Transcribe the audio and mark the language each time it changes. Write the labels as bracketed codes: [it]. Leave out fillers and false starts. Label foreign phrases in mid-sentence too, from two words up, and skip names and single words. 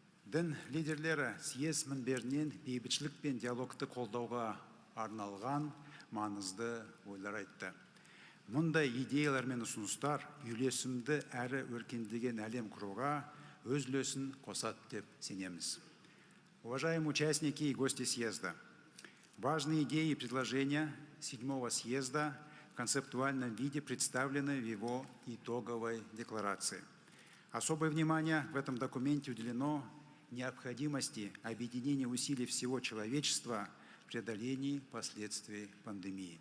[kk] Дін лидерлері съезд мінберінен бейбітшілік пен диалогты қолдауға арналған маңызды ойлар айтты. Мұндай идеялар мен ұсыныстар үйлесімді әрі өркендеген әлем құруға өз үлесін қосады деп сенеміз. [ru] Уважаемые участники и гости съезда, важные идеи и предложения 7-го съезда в концептуальном виде представлены в его итоговой декларации. Особое внимание в этом документе уделено необходимости объединения усилий всего человечества в преодолении последствий пандемии.